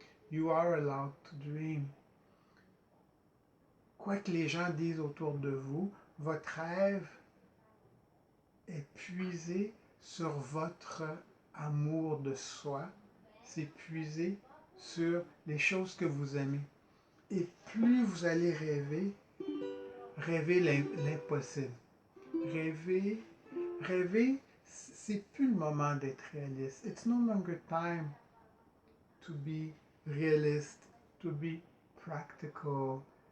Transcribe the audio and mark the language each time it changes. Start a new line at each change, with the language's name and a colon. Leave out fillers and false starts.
English: You are allowed to dream.
French: Quoi que les gens disent autour de vous, votre rêve est puisé sur votre amour de soi, c'est puisé sur les choses que vous aimez. Et plus vous allez rêver l'impossible. Rêver, c'est plus le moment d'être réaliste.
English: It's no longer time to be realist, to be practical.